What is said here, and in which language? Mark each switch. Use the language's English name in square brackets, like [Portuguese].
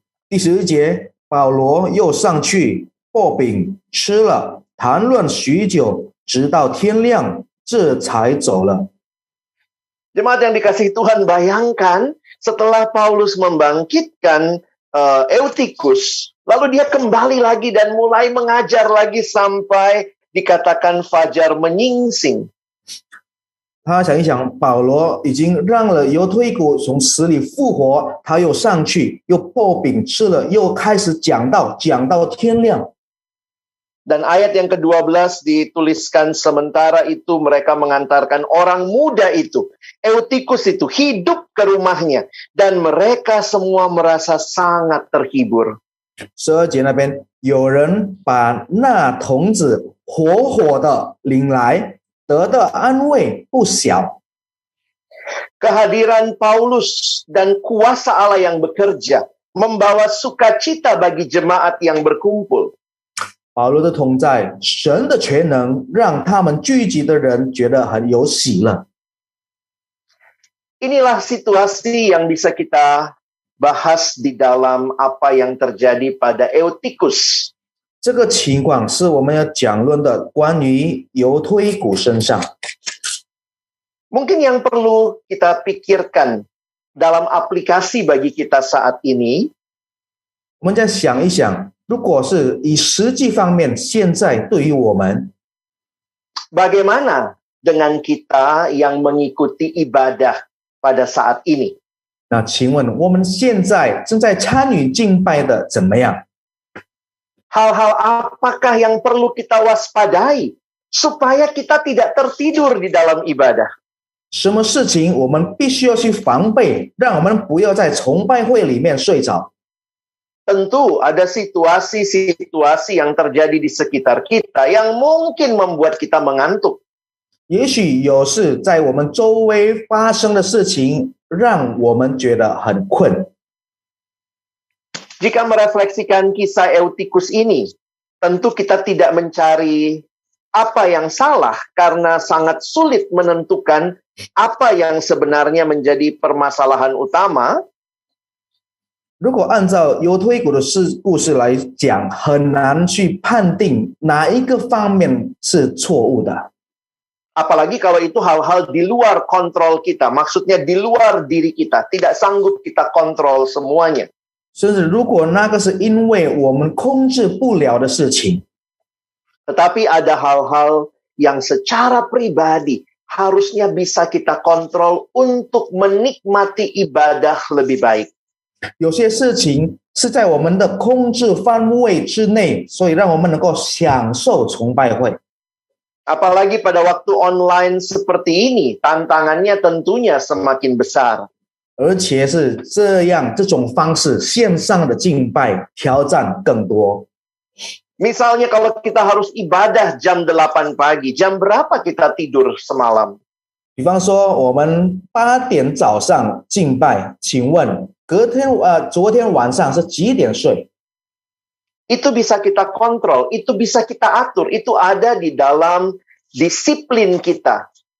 [Chinese] 第11节，保罗又上去擘饼吃了，谈论许久，直到天亮，这才走了。 [Indonesian] Jemaat yang dikasihi Tuhan, bayangkan setelah Paulus membangkitkan Eutikus, lalu dia kembali lagi dan mulai mengajar lagi sampai dikatakan fajar menyingsing. [Chinese] 他想一想，保罗已经让了犹推古从死里复活，他又上去，又擘饼吃了，又开始讲到天亮。 [Indonesian] Dan ayat yang ke-12 dituliskan, sementara itu mereka mengantarkan orang muda itu, Eutikus itu, hidup ke rumahnya. Dan mereka semua merasa sangat terhibur. [Chinese] 12节那边有人把那童子活活的领来，得的安慰不小。 [Indonesian] Kehadiran Paulus dan kuasa Allah yang bekerja membawa sukacita bagi jemaat yang berkumpul. [Chinese] 保罗的同在，神的全能让他们聚集的人觉得很有喜乐。 [Indonesian] Inilah situasi yang bisa kita bahas di dalam apa yang terjadi pada Eutikus. [Chinese] 这个情况是我们要讲论的关于犹推古身上。 [Indonesian] Mungkin yang perlu kita pikirkan dalam aplikasi bagi kita saat ini, [Chinese] 我们再想一想，如果是以实际方面，现在对于我们， [Indonesian] bagaimana dengan kita yang mengikuti ibadah pada saat ini? [Chinese] 那请问我们现在正在参与敬拜的怎么样？ [Indonesian] Hal-hal apakah yang perlu kita waspadai supaya kita tidak tertidur di dalam ibadah? [Chinese] 什么事情我们必须要去防备，让我们不要在崇拜会里面睡着？ [Indonesian] Tentu ada situasi-situasi yang terjadi di sekitar kita yang mungkin membuat kita mengantuk. [Chinese] 也许有事在我们周围发生的事情，让我们觉得很困。 [Indonesian] Jika merefleksikan kisah Eutikus ini, tentu kita tidak mencari apa yang salah karena sangat sulit menentukan apa yang sebenarnya menjadi permasalahan utama. [Chinese] 如果按照犹推古的故事来讲，很难去判定哪一个方面是错误的。 [Indonesian] Apalagi kalau itu hal-hal di luar kontrol kita, maksudnya di luar diri kita, tidak sanggup kita kontrol semuanya. [Chinese] 甚至如果那个是因为我们控制不了的事情， [Indonesian] Tetapi ada hal-hal yang secara pribadi harusnya bisa kita kontrol untuk menikmati ibadah lebih baik. [Chinese] 有些事情是在我们的控制范围之内，所以让我们能够享受崇拜会。 [Indonesian] Apalagi pada waktu online seperti ini, tantangannya tentunya semakin besar. [Chinese] 而且是这种方式，线上的敬拜挑战更多。 [Indonesian] Misalnya kalau kita harus ibadah jam 8 pagi, jam berapa kita tidur semalam? [Chinese] 比方说，我们8点早上敬拜，请问昨天晚上是几点睡？ [Indonesian] Itu bisa kita kontrol, itu bisa kita atur, itu ada di dalam disiplin kita.